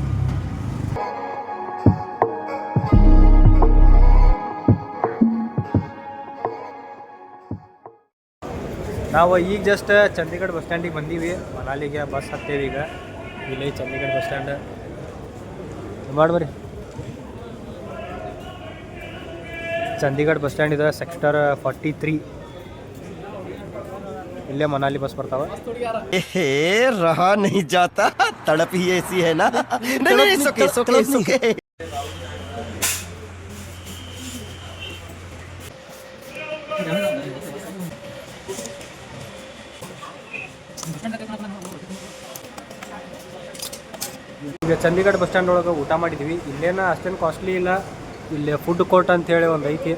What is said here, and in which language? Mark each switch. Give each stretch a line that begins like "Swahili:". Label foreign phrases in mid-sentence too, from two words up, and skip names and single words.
Kannada: ನಾವು ಈಗ ಜಸ್ಟ್ ಚಂಡೀಗಢ ಬಸ್ ಸ್ಟ್ಯಾಂಡಿಗೆ ಬಂದೀವಿ. ಮನಾಲಿಗೆ ಬಸ್ ಹತ್ತೇವಿ ಈಗ. ಇಲ್ಲಿ ಚಂಡೀಗಢ ಬಸ್ ಸ್ಟ್ಯಾಂಡ್ ಮಾಡ್ಬರಿ. ಚಂಡೀಗಢ ಬಸ್ ಸ್ಟ್ಯಾಂಡ್ ಇದೆ, ಸೆಕ್ಟರ್ 43. ಇಲ್ಲೇ ಮನಾಲಿ ಬಸ್ ಬರ್ತಾವ.
Hindi: रहा नहीं जाता, तड़प ही ऐसी है ना. नहीं सुके.
Kannada: ಈಗ ಚಂಡೀಗಢ ಬಸ್ ಸ್ಟ್ಯಾಂಡ್ ಒಳಗೆ ಊಟ ಮಾಡಿದ್ವಿ. ಇಲ್ಲೇನ ಅಷ್ಟೇನು ಕಾಸ್ಟ್ಲಿ ಇಲ್ಲ. ಇಲ್ಲಿ
English: food court
Kannada: ಅಂತೇಳಿ ಒಂದು ಐತಿ.